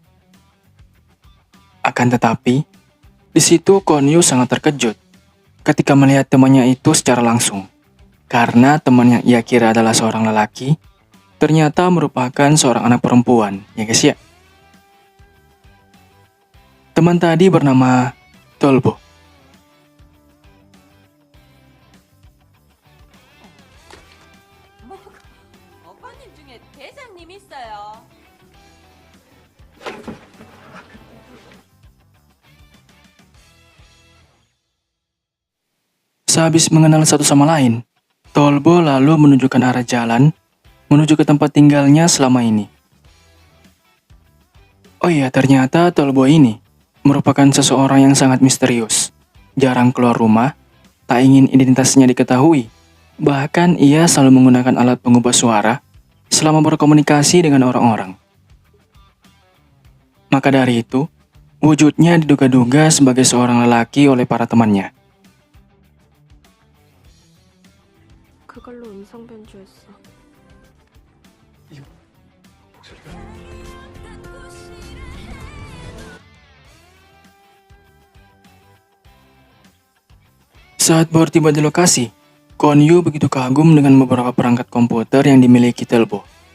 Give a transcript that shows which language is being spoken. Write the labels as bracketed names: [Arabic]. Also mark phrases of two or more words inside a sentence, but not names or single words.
[Indonesian] Akan tetapi, di situ Kwon Yu sangat terkejut ketika melihat temannya itu secara langsung. Karena teman yang ia kira adalah seorang lelaki, ternyata merupakan seorang anak perempuan, ya guys ya. Teman tadi bernama Tolbo. [Korean] 오빠님 중에 대장님 있어요. [Indonesian] Sehabis mengenal satu sama lain, Tolbo lalu menunjukkan arah jalan menuju ke tempat tinggalnya selama ini. Oh iya, ternyata Tolbo ini merupakan seseorang yang sangat misterius, jarang keluar rumah, tak ingin identitasnya diketahui, bahkan ia selalu menggunakan alat pengubah suara selama berkomunikasi dengan orang-orang. Maka dari itu, wujudnya diduga-duga sebagai seorang lelaki oleh para temannya. [Korean] 그걸로 음성 변조했어. [Indonesian] Saat baru tiba di lokasi, Kwon Yu begitu kagum dengan beberapa perangkat komputer yang dimiliki Tolbo.